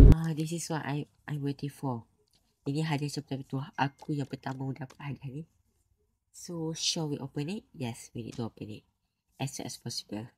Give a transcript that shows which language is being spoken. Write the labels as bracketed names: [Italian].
[English] This is what I waiting for. [Indonesian] Ini hadiah seperti itu. Aku yang pertama dapat hadiah ni. [English] So shall we open it? Yes, we need to open it as soon as possible.